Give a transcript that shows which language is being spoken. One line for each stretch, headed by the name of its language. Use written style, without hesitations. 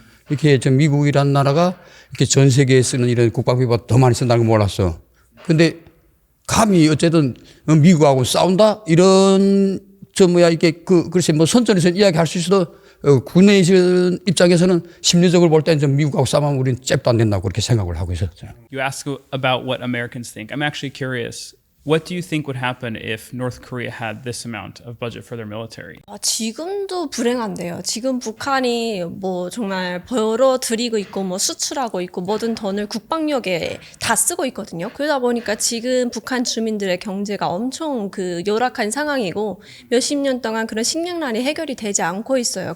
Korean: 이렇게 미국이라는 나라가 이렇게 전 세계에 쓰는 이런 국방비보다 더 많이 쓴다는 걸 몰랐어. 근데 감히 어쨌든 미국하고 싸운다? 이런, 이게 글쎄 선전에서 이야기할 수 있어도 군에 있는 입장에서는 심리적으로 볼 때는 미국하고 싸우면 우리는 잽도 안 된다고 그렇게 생각을 하고 있었어요.
English: You ask about what Americans think. I'm actually curious. What do you think would happen if North Korea had this amount of budget for their military?
Korean: 지금도 불행한데요. 지금 북한이 정말 벌어들이고 있고 수출하고 있고 모든 돈을 국방력에 다 쓰고 있거든요. 그러다 보니까 지금 북한 주민들의 경제가 엄청 열악한 상황이고 몇십 년 동안 그런 식량난이 해결이 되지 않고 있어요.